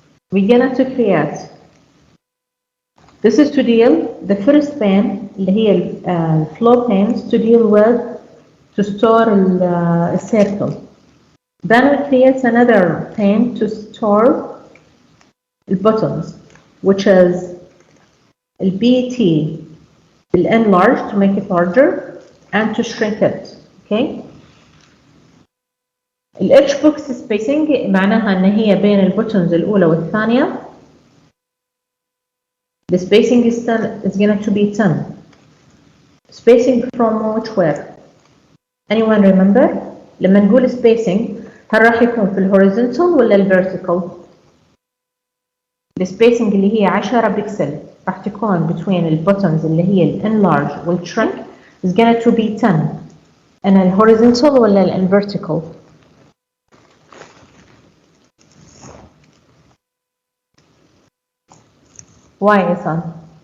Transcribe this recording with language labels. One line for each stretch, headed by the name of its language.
English: We're going to create. This is to deal the first pane
Arabic: اللي هي
English: flow panes to deal with to store a circle. Then we create another pane to store the buttons, which is the BT, the enlarge to make it larger and to shrink it. Okay.
Arabic: ال H box spacing معناها ان هي بين البوتنز الاولى والثانيه.
English: The spacing is going to be 10. Spacing from which where? Anyone remember?
Arabic: لما نقول spacing هل راح يكون في الهوريزونتال ولا الفيرتيكال؟ السبيسنج اللي هي 10 بكسل راح تكون
English: between
Arabic: البوتنز اللي هي الانلارج والشرينك
English: is going to be 10.
Arabic: أنا الهوريزونتال ولا الفيرتيكال؟
English: Why, Isan?